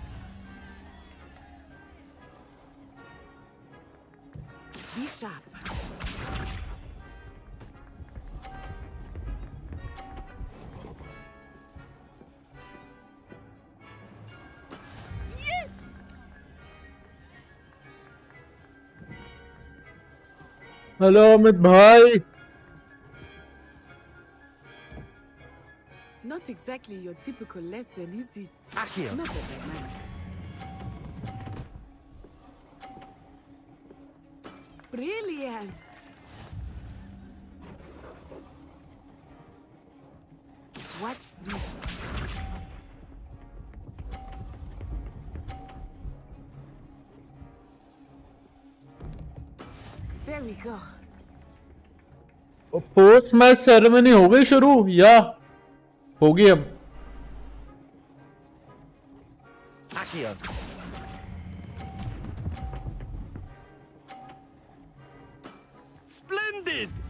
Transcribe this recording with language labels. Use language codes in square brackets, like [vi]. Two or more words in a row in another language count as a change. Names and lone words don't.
[en] Be sharp. Yes! [hi] हेलो अमित भाई [en] Not exactly your typical lesson, is it? Accio. Not that I mind. Brilliant. Watch this. There we go. post match ceremony [hi] हो गई शुरू या होगी अब [en] Accio. Splendid.